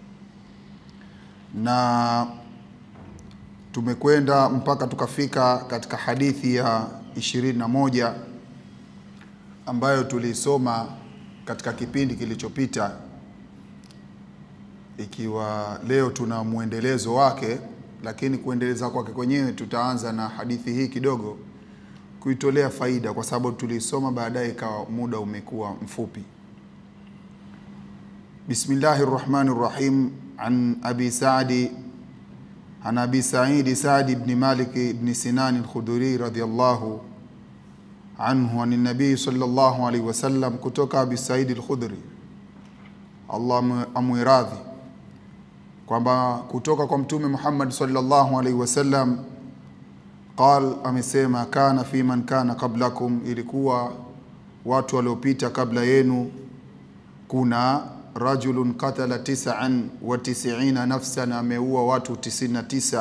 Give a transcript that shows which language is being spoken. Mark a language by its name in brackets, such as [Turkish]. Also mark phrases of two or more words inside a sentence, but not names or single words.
[Swahili] Na tumekwenda mpaka tukafika katika hadithi ya 21 ambayo tulisoma katika kipindi kilichopita, ikiwa leo tuna muendelezo wake, lakini kuendeleza kwake kwenyewe tutaanza na hadithi hii kidogo kuitolea faida, kwa sababu tulisoma baadaye ikawa muda umekuwa mfupi. [Arabic] بسم الله الرحمن الرحيم. عن أبي سعد عن أبي سعيد سعد بن مالك بن سنان الخدري رضي الله عنه عن النبي صلى الله عليه وسلم, [Swahili] kutoka Abi Sa'id al-Khudri, Allah amwiradhi, kwamba kutoka kwa Mtume Muhammad [Arabic] صلى الله عليه وسلم, [Swahili] qal, amesema, [Arabic] كان فيمن كان قبلكم, [Swahili] ilikuwa watu waliopita kabla yenu, kuna [Arabic] رجل قتل 99 نفسا, [Swahili] ameua watu 99.